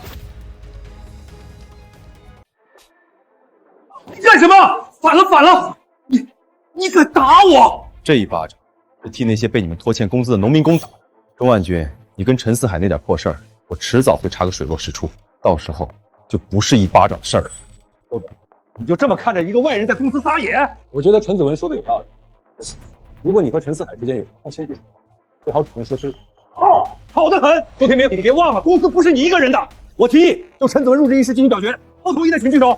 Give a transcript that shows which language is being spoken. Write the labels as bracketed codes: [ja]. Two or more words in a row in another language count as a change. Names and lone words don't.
[zh] 你幹什麼？反了！你敢打我？這一巴掌是替那些被你們拖欠工資的農民工打的。鍾萬軍，你跟陳四海那點破事兒，我遲早會查個水落石出，到時候就不是一巴掌的事兒了。你就這麼看着一個外人在公司撒野？我覺得陳子文說的有道理。如果你和陳四海之間有什麼牵系，最好主动說清楚。好得很。周天明，你別忘了，公司不是你一個人的。我提議就陈子文入职一事进行表决，不同意的請舉手。